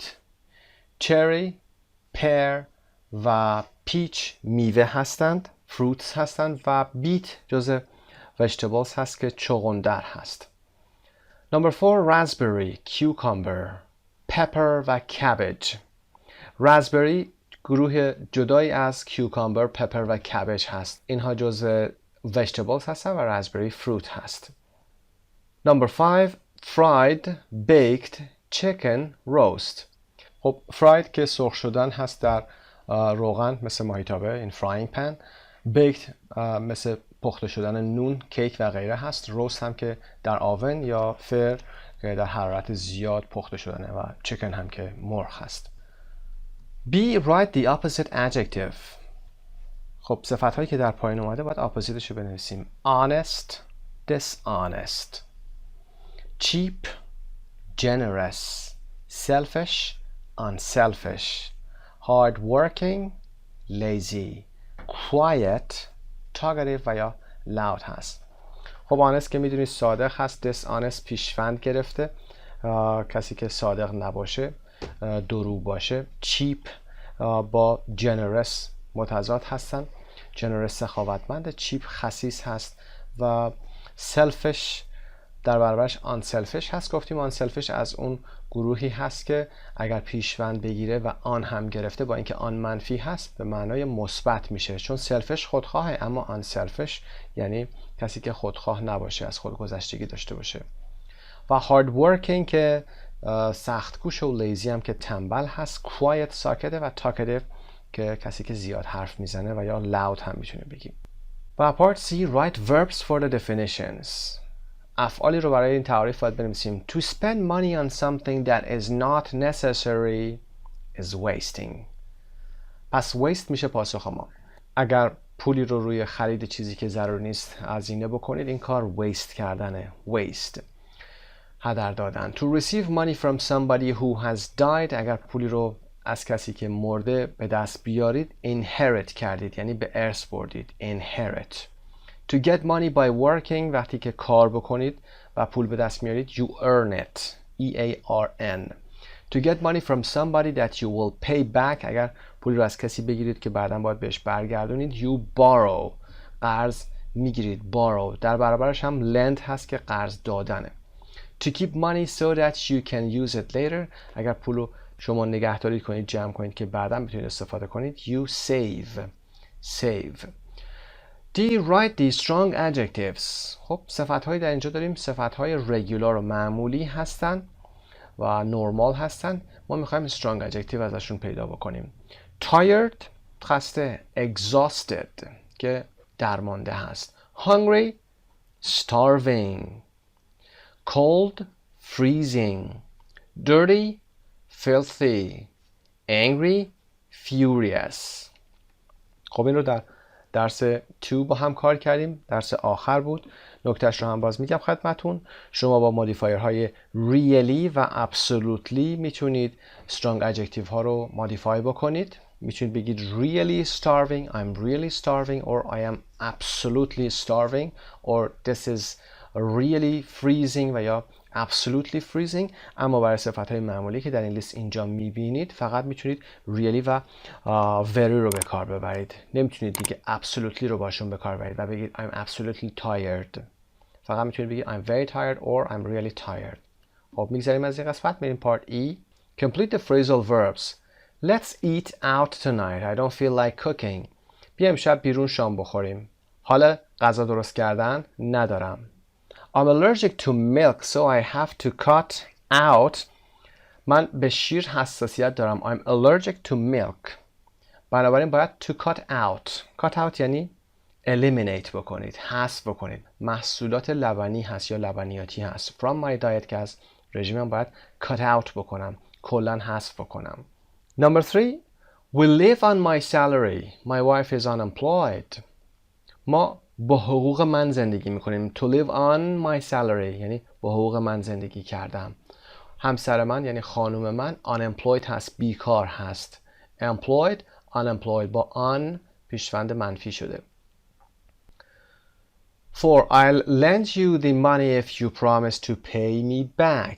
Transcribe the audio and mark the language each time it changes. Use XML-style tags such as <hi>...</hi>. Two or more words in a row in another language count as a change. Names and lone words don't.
<en>cherry, pear</en> <fa>و peach میوه هستند، fruits هستند و beet جزء vegetables هست که چغندر هست.</fa> <en>Number 4 raspberry, cucumber, pepper و cabbage.</en> <fa>raspberry گروه جدایی از کیوکامبر، پپر و کبج هست. اینها جزء vegetables هستن و راسبری فروت هست.</fa> <en>Number 5 fried, baked, chicken, roast.</en> <fa>خب fried که سرخ شدن هست در روغن مثل ماهیتابه این</fa> <en>frying pan.</en> <fa>baked مثل پخته شدن نون، کیک و غیره هست. roast هم که در آون یا فر که در حرارت زیاد پخته شدنه و chicken هم که مرغ هست.</fa> <en>B. Write the opposite adjective.</en> <fa>خب صفت هایی که در پایین اومده باید اپوزیتش رو بنویسیم.</fa> <en>Honest, dishonest. Cheap, generous. Selfish, unselfish. Hardworking, lazy. Quiet,</en> <fa>talkative و یا loud هست. خب honest که میدونید صادق هست. dishonest پیشوند گرفته، کسی که صادق نباشه، دروغ باشه. cheap با generous متضاد هستن. generous سخاوتمند، cheap خسیس هست و selfish در برابرش unselfish هست. گفتیم unselfish از اون گروهی هست که اگر پیشوند بگیره و آن هم گرفته با اینکه آن منفی هست به معنای مثبت میشه، چون selfish خودخواهه اما unselfish یعنی کسی که خودخواه نباشه، از خودگذشتگی داشته باشه. و</fa> <en>hard working</en> <fa>که سخت‌کوش و لیزی هم که تنبل هست. quiet ساکته و talkative که کسی که زیاد حرف میزنه و یا loud هم میتونه بگیم.</fa> <en>و part C write verbs for the definitions.</en> <fa>افعالی رو برای این تعریف باید بنویسیم.</fa> <en>To spend money on something that is not necessary is wasting.</en> <fa>پس waste میشه پاسخ ما. اگر پولی رو روی خرید چیزی که ضرور نیست هزینه بکنید این کار waste کردنه. waste هدر دادن.</fa> <en>To receive money from somebody who has died.</en> <fa>اگر پولی رو از کسی که مرده به دست بیارید inherit کردید، یعنی به ارث بردید. inherit.</fa> <en>To get money by working،</en> <fa>وقتی که کار بکنید و پول به دست میارید</fa> <en>you earn it. E-A-R-N. To get money from somebody that you will pay back،</en> <fa>اگر پول رو از کسی بگیرید که بعداً باید بهش برگردونید</fa> <en>you borrow.</en> <fa>قرض میگیرید borrow. در برابرش هم lend هست که قرض دادنه.</fa> <en>To keep money so that you can use it later،</en> <fa>اگر پول رو شما نگهداری کنید، جمع کنید که بعداً بتونید استفاده کنید</fa> <en>you save. save. D. Write the strong adjectives.</en> <fa>خب صفت‌هایی در اینجا داریم. صفت‌های regular و معمولی هستن و normal هستن. ما می‌خوایم</fa> <en>strong adjective</en> <fa>ازشون پیدا بکنیم. Tired خسته. Exhausted که درمانده هست.</fa> <en>Hungry starving. Cold freezing. Dirty filthy. Angry furious.</en> <fa>خب این رو در درس 2 با هم کار کردیم. درس آخر بود. نکتهش رو هم باز میگم خدمتون. شما با مودیفایرهای really و absolutely میتونید</fa> <en>strong adjective</en> <fa>ها رو مودیفای بکنید. میتونید بگید</fa> <en>really starving, I'm really starving, or I am absolutely starving, or this is really freezing</en> <fa>و یا</fa> <en>absolutely freezing.</en> <fa>اما برای صفت‌های معمولی که در این لیست اینجا میبینید فقط میتونید really و very رو به کار ببرید. نمیتونید دیگه absolutely رو باشون به کار ببرید و بگید</fa> <en>I'm absolutely tired.</en> <fa>فقط میتونید بگید</fa> <en>I'm very tired or I'm really tired.</en> <fa>خب میگذاریم از این قسمت. میریم</fa> <en>part E. Complete the phrasal verbs. Let's eat out tonight. I don't feel like cooking.</en> <fa>بیا امشب بیرون شام بخوریم. حالا غذا درست کردن ندارم.</fa> <en>I'm allergic to milk so I have to cut out.</en> <fa>من به شیر حساسیت دارم.</fa> <en>I'm allergic to milk.</en> <fa>بنابراین باید</fa> <en>to cut out. cut out</en> <fa>یعنی eliminate بکنید، حذف بکنید. محصولات لبنی هست یا لبنیاتی هست.</fa> <en>From my diet</en> <fa>که از رژیمم باید</fa> <en>cut out</en> <fa>بکنم، کلاً حذف بکنم.</fa> <en>Number 3. We live on my salary. My wife is unemployed.</en> <fa>ما با حقوق من زندگی میکنیم.</fa> <en>To live on my salary</en> <fa>یعنی با حقوق من زندگی کردم. همسر من یعنی خانم من unemployed هست، بیکار هست.</fa> <en>Employed, unemployed</en> <fa>با on پیشوند منفی شده.</fa> <en>4. I'll lend you the money if you promise to pay me back.</en>